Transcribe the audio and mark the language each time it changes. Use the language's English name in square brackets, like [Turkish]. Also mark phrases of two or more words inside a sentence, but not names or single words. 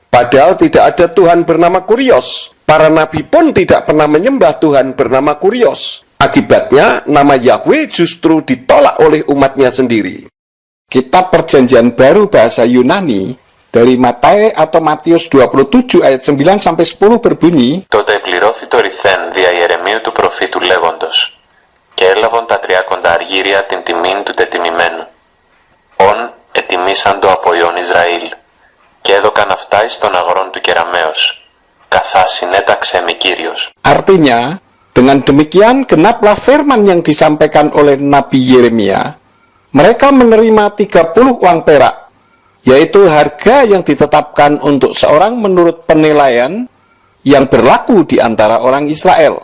[Indonesian] Padahal tidak ada Tuhan bernama Kurios. Para nabi pun tidak pernah menyembah Tuhan bernama Kurios. Akibatnya, nama Yahweh justru ditolak oleh umatnya sendiri. Kitab Perjanjian Baru bahasa Yunani dari Matius 27 ayat 9-10 berbunyi, [Greek] Τότε εκπληρώθη το ρηθέν δια Ιερεμίου του προφήτου λέγοντος, και έλαβον τα 30 αργύρια την τιμήν του τετιμημένου, ον ετιμήσαντο από Ιών Ισραήλ, και έδωκαν αυτά εις των αγρών του Κεραμέως, καθά συνέταξε μη Κύριος. [Indonesian] Artinya, dengan demikian genaplah firman yang disampaikan oleh Nabi Yeremia. Mereka menerima 30 uang perak, yaitu harga yang ditetapkan untuk seorang menurut penilaian yang berlaku di antara orang Israel.